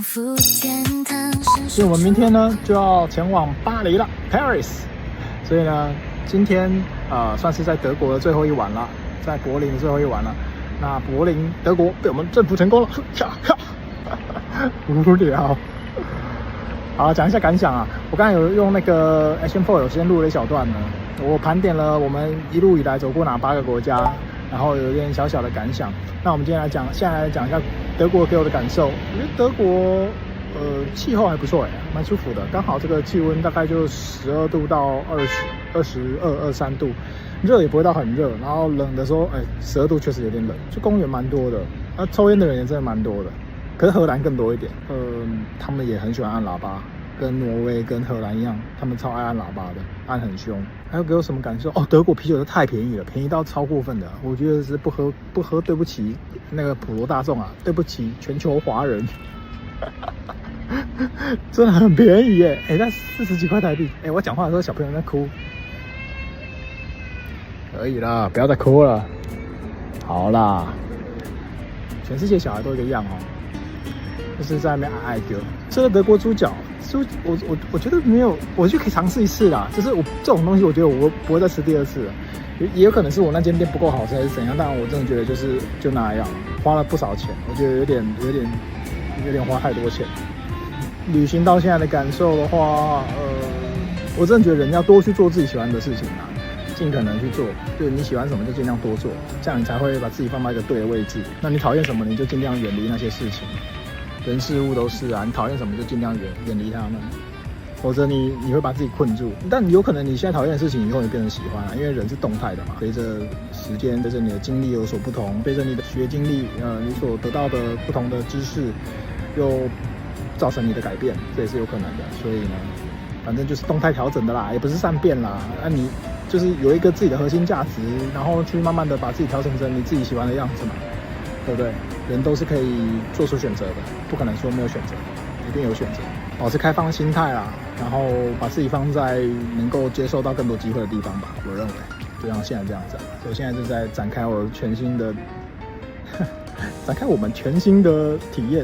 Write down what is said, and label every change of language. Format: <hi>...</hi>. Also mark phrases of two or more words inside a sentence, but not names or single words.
<zh>所以我們明天呢就要前往巴黎了 ，Paris。所以呢，今天算是在德國的最後一晚了，在柏林的最後一晚了。那柏林德國被我們征服成功了，無聊。好，講一下感想啊。我剛才有用那個 Action4 有先錄了一小段呢，我盤點了我們一路以來走過哪8個國家，然後有一點小小的感想。那我們今天來講，現在來講一下德國給我的感受。我覺得德國氣候還不錯蠻舒服的，剛好這個氣溫大概就12度到22、23度，熱也不會到很熱，然後冷的時候，12度確實有點冷。就公園蠻多的，抽菸的人也真的蠻多的，可是荷蘭更多一點。他們也很喜歡按喇叭， 跟挪威、跟荷蘭一樣，他們超愛按喇叭的，按很兇。還有給我什麼感受？哦，德國啤酒都太便宜了，便宜到超過分的。我覺得是不喝，對不起那個普羅大眾啊，對不起全球華人，真的很便宜耶！哎，那40幾塊台幣。哎，我講話的時候小朋友在哭，可以啦，不要再哭了。好啦，全世界小孩都一個樣哦。就是在那邊挨丢，吃了德國豬腳，我覺得沒有，我就可以嘗試一次啦。就是我這種東西，我覺得我不會再吃第二次了。也有可能是我那間店不夠好吃，還是怎樣？但我真的覺得就那樣，花了不少錢，我覺得有點花太多錢。旅行到現在的感受的話，我真的覺得人要多去做自己喜歡的事情啊，盡可能去做。對你喜歡什麼就盡量多做，這樣你才會把自己放到一個對的位置。那你討厭什麼，你就盡量遠離那些事情。人事物都是啊，你討厭什麼就盡量遠離他們，否則你會把自己困住。但有可能你現在討厭的事情，以後你變成喜歡啊，因為人是动態的嘛。隨着時間，随着你的经歷有所不同，隨着你的学經歷，你所得到的不同的知識，又造成你的改變，這也是有可能的。所以呢，反正就是动態調整的啦，也不是善變啦。那你就是有一個自己的核心價值，然後去慢慢的把自己調整成你自己喜歡的樣子嘛。对不对？人都是可以做出選擇的，不可能說沒有選擇，一定有選擇。保持開放的心態啦，然後把自己放在能夠接受到更多機會的地方吧。我認為，就像現在這樣子，所以現在就在展開我全新的，展開我們全新的體驗。</zh>